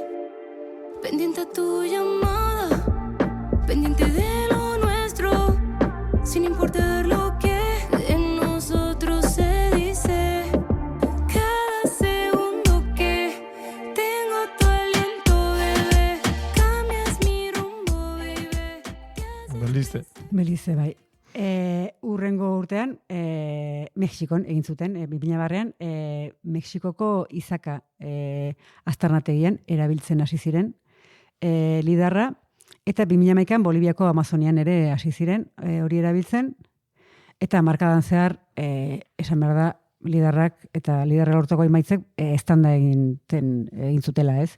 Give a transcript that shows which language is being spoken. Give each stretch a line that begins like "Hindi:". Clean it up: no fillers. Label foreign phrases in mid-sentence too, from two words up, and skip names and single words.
Spanish: Pendiente a tu llamada, pendiente de lo nuestro, sin importar lo que de nosotros se dice. Cada segundo que tengo tu aliento, bebé, cambias mi rumbo, baby.
Basque: Belize, bai. Urrengo urtean, Mexikon egin zuten, 2000-an, Mexikoko Izaka aztarnategian erabiltzen hasi ziren lidarra, eta 2011an Boliviako Amazonian ere hasi ziren hori erabiltzen, eta markadan zehar, esan behar da, lidarrak eta lidarra lortoko emaitzek estanda egin zutela, ez?